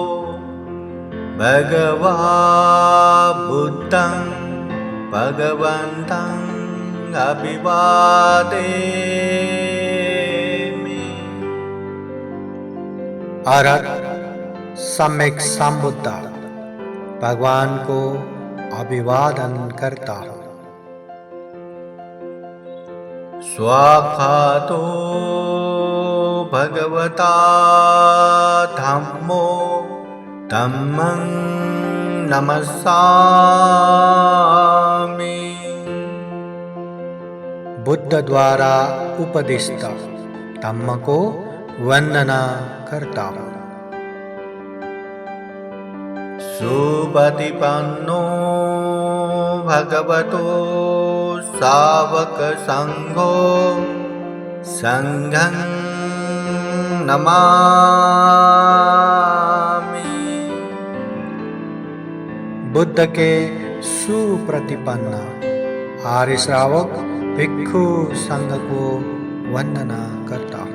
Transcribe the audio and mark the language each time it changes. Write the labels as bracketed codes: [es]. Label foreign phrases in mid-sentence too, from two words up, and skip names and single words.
[pi] भगवा बुद्धं भगवन्तं अभिवादेमि। [hi] अरहत सम्यक संबुद्ध भगवान को अभिवादन करता हूँ। [pi] स्वाखातो भगवता धम्मो धम्मं नमस्सामि। [hi] बुद्ध द्वारा उपदिष्ट धम्म को वंदना करता हूँ। [pi] सुपतिपन्नो भगवतो सावक संघो संघं नमामि। [hi] बुद्ध के सुप्रतिपन्न आर्य श्रावक भिक्षु संघ को वंदना करता हूँ।